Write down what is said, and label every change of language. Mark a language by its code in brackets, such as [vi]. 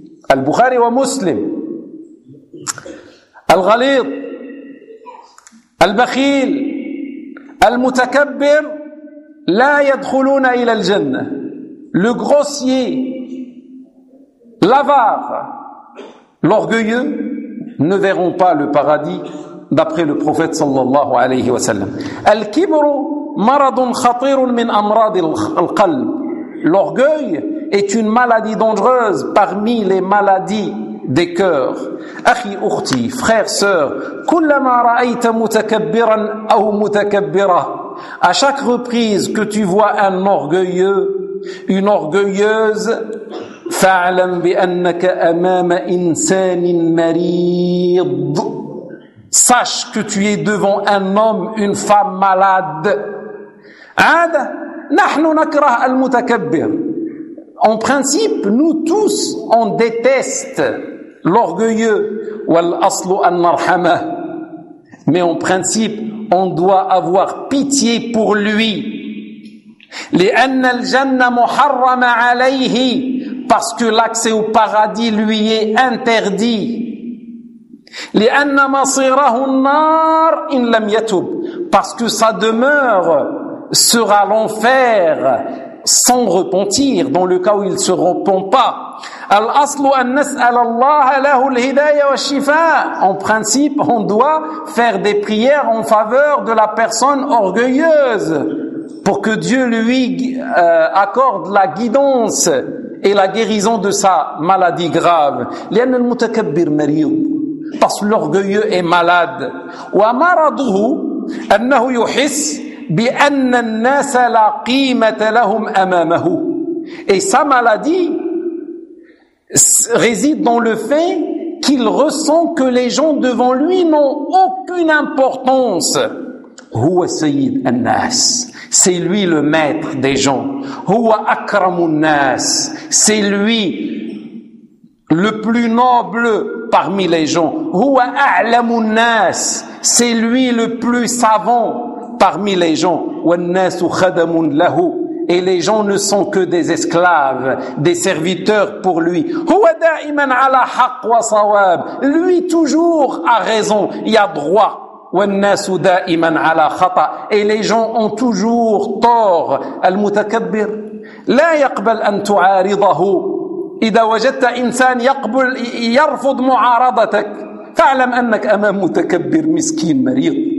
[ar] البخاري ومسلم, الغليظ, البخيل, المتكبر, لا يدخلون إلى الجنة, [fr] le grossier, l'avare, l'orgueilleux, ne verront pas le paradis, d'après le prophète [ar] sallallahu alayhi wa sallam. [fr] Al-kibru [ar] مرض خطير من أمراض القلب. [fr] L'orgueil est une maladie dangereuse parmi les maladies des cœurs. [ar] أخي أختي [fr] frère sœur [ar] كلما رأيت متكبرا أو متكبرة. [fr] À chaque reprise que tu vois un orgueilleux, une orgueilleuse, [ar] فعلم بأنك أمام إنسان مريض. [fr] Sache que tu es devant un homme, une femme malade. [ar] عاد نحن نكره المتكبر. [fr] En principe, nous tous, on déteste l'orgueilleux. [ar] والأصل أن نرحمه. [fr] Mais en principe, on doit avoir pitié pour lui. [ar] لأن الجنة محرمة عليه. [fr] Parce que l'accès au paradis lui est interdit. [ar] لأن مصيره النار إن لم يتوب. [fr] Parce que sa demeure sera l'enfer sans repentir, dans le cas où il ne se repent pas. [ar] الأصل أن نسأل الله له الهداية والشفاء. [fr] En principe, on doit faire des prières en faveur de la personne orgueilleuse pour que Dieu lui accorde la guidance et la guérison de sa maladie grave. [ar] لأن المتكبر مريض. [fr] Parce que l'orgueilleux est malade. [ar] ومرضه أنه يحس بأن الناس لا قيمة لهم أمامه. [fr] Et sa maladie réside dans le fait qu'il ressent que les gens devant lui n'ont aucune importance. [ar] هو سيد الناس. [fr] C'est lui le maître des gens. [ar] هو أكرم الناس. [fr] C'est lui le plus noble parmi les gens. [ar] هو أعلم الناس. [fr] C'est lui le plus savant parmi les gens. [ar] والناس خدم له. [fr] Et les gens ne sont que des esclaves, des serviteurs pour lui. [ar] هو دائما على حق وصواب. [fr] Lui toujours a raison, il a droit. [ar] والناس دائما على خطأ. [fr] Et les gens ont toujours tort. [ar] المتكبر لا يقبل أن تعارضه. إذا وجدت إنسان يقبل يرفض معارضتك فاعلم أنك أمام متكبر مسكين مريض.